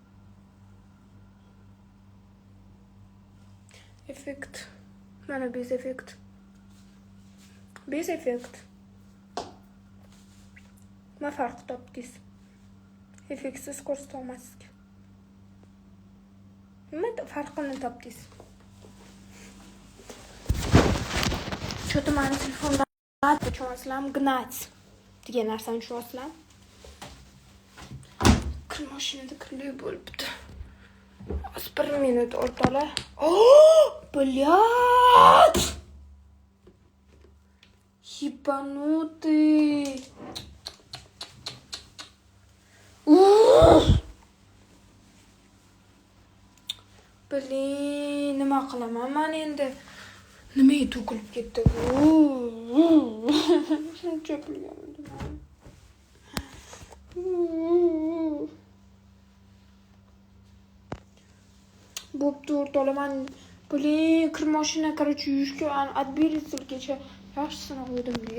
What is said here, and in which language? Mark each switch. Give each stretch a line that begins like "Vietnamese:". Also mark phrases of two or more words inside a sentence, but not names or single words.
Uzbek: Effekt. Mana bez effekt. Bez effekt. Nima farq topdingiz? Effektsiz ko'rsata olmaysiz. Nima farqini topdingiz? Что-то mani telefondan tushunasizlarmi? Gnat degan narsani tushunyapsizlarmi? Kir mashinada kirli bo'libdi. Az 1 minut o'rtoqlar.
Russian: Oh, блядь! Ебанутый. Блин,
Uzbek: nima qilaman men endi? Nimaga to'kilib ketdi? Shuncha pulga oldim. Bo'pti o'rtoqlar, men blin, kir mashina, короче, yuvishga отберителgacha yaxshisini qo'ydim-da.